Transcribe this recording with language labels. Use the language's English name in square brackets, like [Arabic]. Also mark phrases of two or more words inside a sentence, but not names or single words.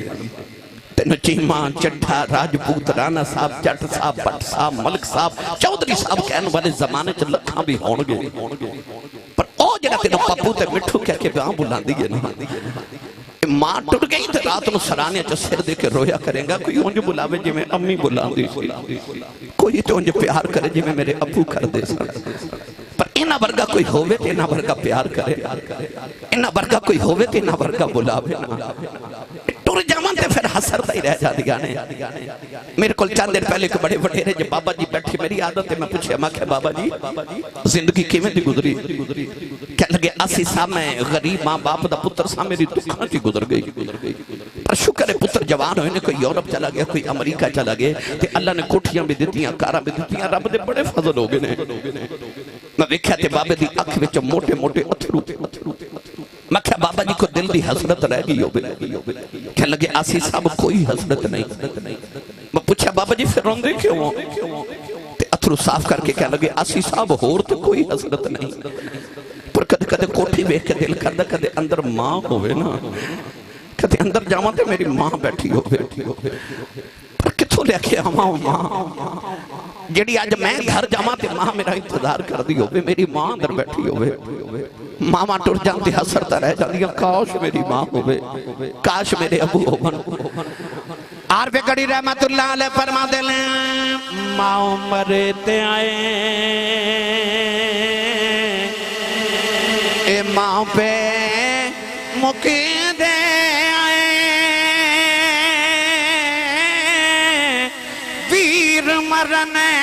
[Punjabi] تیں چیمہ چٹھہ راجپوت رانا صاحب جٹ صاحب بھٹ صاحب ملک صاحب چودھری صاحب کہنے والے زمانے چ لکھاں بھی ہونگے، پر او جیہڑا تینوں پپو تے مٹھو کہہ کے باں بلاندی ہے نا، ماں ٹٹ گئی تو رات نوں سرانے چ سر دے کے رویا کریگا. کوئی انج بلاوے جویں امی بلاندی سی، کوئی تو انج پیار کرے جویں میرے ابو کردے سن، پر انہاں ورگا کوئی ہووے تے انہاں ورگا پیار کرے، انہاں ورگا کوئی ہووے تے انہاں ورگا بلاوے نا. टुर ٹر جاواں تے پھر حسرت ہی رہ جاندیاں نے میرے کول چند دن پہلے ایک بڑے وڈیرے جے بابا جی بیٹھے میری عادت ہے میں پوچھیا میں کہ بابا جی زندگی کیویں دی گزری کہنے لگے 80 سال میں غریب ماں باپ دا پتر سا میری دکھاں چ گزر گئی پر شکر ہے پتر جوان ہوئے نے کوئی یورپ چلا گیا کوئی امریکہ چلا گیا تے اللہ نے کوٹھیاں بھی دتیاں کاراں بھی دتیاں رب دے بڑے فضل ہو گئے نے میں ویکھیا تے بابے دی اکھ وچ موٹے موٹے اتھرو میں کہا بابا جی کو دل دی حسرت رہ گئی ہو کہنے لگے آسی صاحب کوئی حسرت نہیں میں پوچھا بابا جی پھر روندے کیوں ہو تے اتھرو صاف کر کے کہنے لگے آسی صاحب ہور تو کوئی حسرت نہیں پر کدے کوٹھی ویکھ کے دل کردا کدے اندر ماں ہوئے نا کدے اندر جاواں تے میری ماں بیٹھی ہوئے پر کتھوں لے کے آواں ماں جیڑی آج میں گھر جاواں تے ماں میرا انتظار کر دی ہوئے میری ماں اندر بیٹھی ہوئے ماں ٹر جانتی حسرتا رہ جاندیاں کاش میری ماں ہوئے کاش میرے ابو ہوئے عارف گڑی [Arabic] رحمت اللہ علیہ [Punjabi] فرما دے لیں ماں مرتے آئے اے ماں پہ مکی دے آئے ویر مرنے